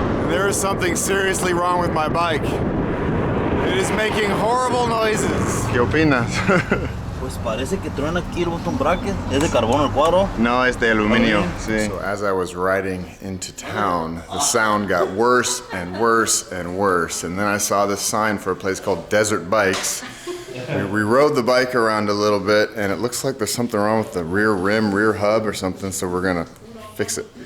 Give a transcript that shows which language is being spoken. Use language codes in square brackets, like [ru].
[en] There is something seriously wrong with my bike. It is making horrible noises. [es] ¿Qué opinas? Pues parece que truena aquí el bottom bracket. ¿Es de carbón el cuadro? No, es de aluminio. Sí. [en] So as I was riding into town, the sound got worse and worse and worse. And then I saw this sign for a place called Desert Bikes. We rode the bike around a little bit and it looks like there's something wrong with the rear rim, rear hub or something, so we're gonna fix it.